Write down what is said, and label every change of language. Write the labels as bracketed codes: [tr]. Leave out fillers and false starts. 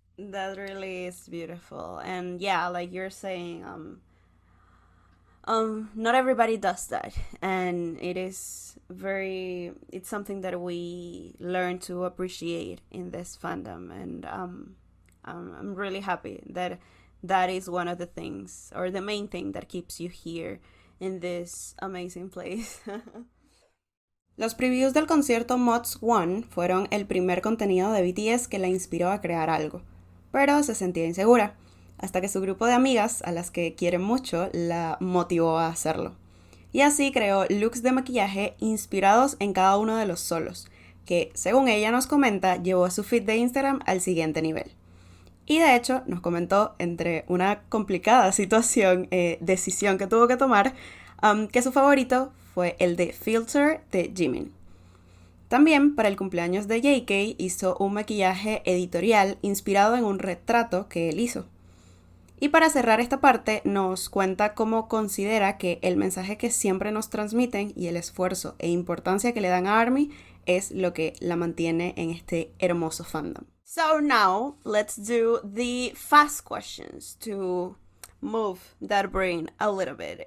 [en] that really is beautiful. And yeah, like you're saying, not everybody does that, and it's something that we learn to appreciate in this fandom, and I'm really happy that that is one of the things, or the main thing, that keeps you here in this amazing place. [es] Los previews del concierto Mods One fueron el primer contenido de BTS que la inspiró a crear algo, pero se sentía insegura, hasta que su grupo de amigas, a las que quiere mucho, la motivó a hacerlo. Y así creó looks de maquillaje inspirados en cada uno de los solos, que, según ella nos comenta, llevó a su feed de Instagram al siguiente nivel. Y de hecho nos comentó, entre una complicada decisión que tuvo que tomar, que su favorito fue el de Filter de Jimin. También para el cumpleaños de JK hizo un maquillaje editorial inspirado en un retrato que él hizo. Y para cerrar esta parte nos cuenta cómo considera que el mensaje que siempre nos transmiten y el esfuerzo e importancia que le dan a ARMY es lo que la mantiene en este hermoso fandom. [en] So now let's do the fast questions to move that brain a little bit.